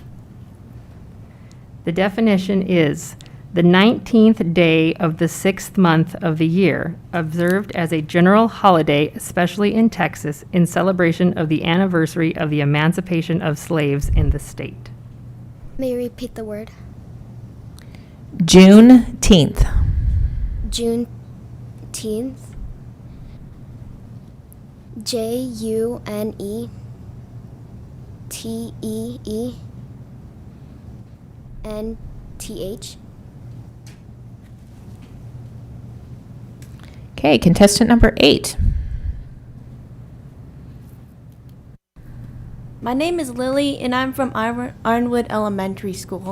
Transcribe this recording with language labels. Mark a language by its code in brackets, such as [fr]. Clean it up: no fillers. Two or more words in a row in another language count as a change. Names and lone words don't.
[en] The definition is the 19th day of the 6th month of the year, observed as a general holiday, especially in Texas, in celebration of the anniversary of the emancipation of slaves in the state. May you repeat the word? Juneteenth. Juneteenth. J-U-N-E-T-E-E-N-T-H. Okay, contestant number 8. My name is Lily, and I'm from Ironwood Elementary School.